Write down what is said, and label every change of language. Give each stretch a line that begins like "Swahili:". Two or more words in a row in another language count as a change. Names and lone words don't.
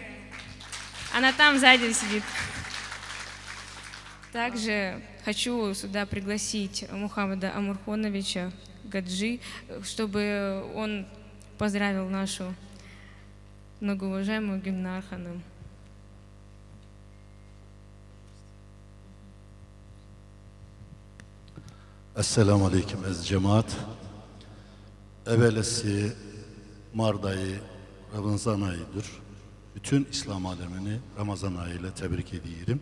Russian: Она там сзади сидит. Также хочу сюда пригласить Мухаммада Амурхоновича Гаджи, чтобы он поздравил нашу многоуважаемую Гюльнар ханым.
Arabic: السلام عليكم
Azerbaijani: əziz cemaat. Evvelesi Mart ayı Ramazan ayıdır.
Turkish: Bütün İslam alemini Ramazan ayıyla tebrik ediyorum.